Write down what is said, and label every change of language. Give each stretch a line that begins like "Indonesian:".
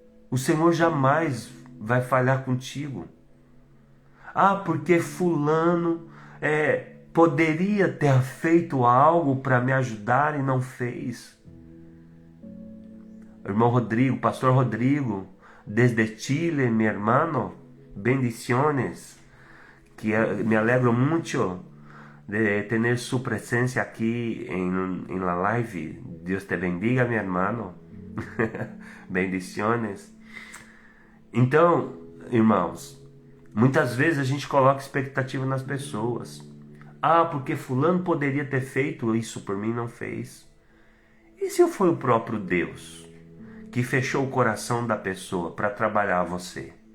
Portuguese: O Senhor jamais vai falhar contigo. Ah, porque fulano poderia ter feito algo para me ajudar e não fez.
Spanish: Irmão Rodrigo, pastor Rodrigo, desde Chile, mi hermano, bendiciones, que me alegro mucho de tener su presencia aquí en la live. Dios te bendiga, mi hermano. Bendiciones.
Portuguese: Então, irmãos, muitas vezes a gente coloca expectativa nas pessoas. Ah, porque fulano poderia ter feito isso por mim e não fez. E se foi o próprio Deus que fechou o coração da pessoa para trabalhar você?